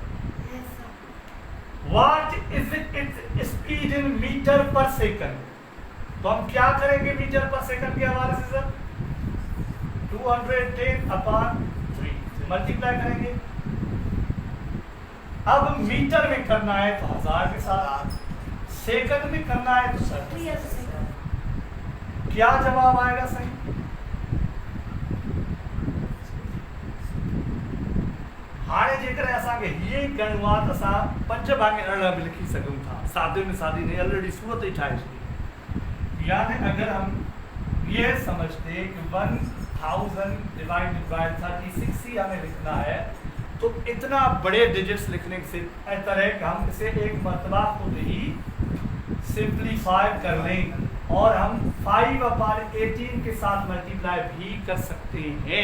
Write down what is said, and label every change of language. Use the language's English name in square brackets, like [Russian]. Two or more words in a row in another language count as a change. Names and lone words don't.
[English] what is its speed in meter per second, [Hindi] तो हम क्या करेंगे [English] meter per second [Hindi] के हवाले से सर 210/3 मल्टीप्लाई करेंगे। अब मीटर में करना है तो 1000 के साथ, सेकंड में करना है तो सर क्या जवाब आएगा सही? [Sindhi] हाणे जेकर असांखे ये करिणो आहे त असां 5 भाङे 18 बि लिखी सघूं था, सादे में सादी ने ऑलरेडी सूरत ही ठाहे छॾी। [Hindi] यानी अगर हम ये समझते कि 1000 [English] divided by [Hindi] 36 ही हमें लिखना है, तो इतना बड़े डिजिट्स लिखने से बेहतर है कि हम इसे एक मरतबा खुद ही सिंप्लीफाई कर लें, और हम 5/18 के साथ मल्टीप्लाई भी कर सकते हैं।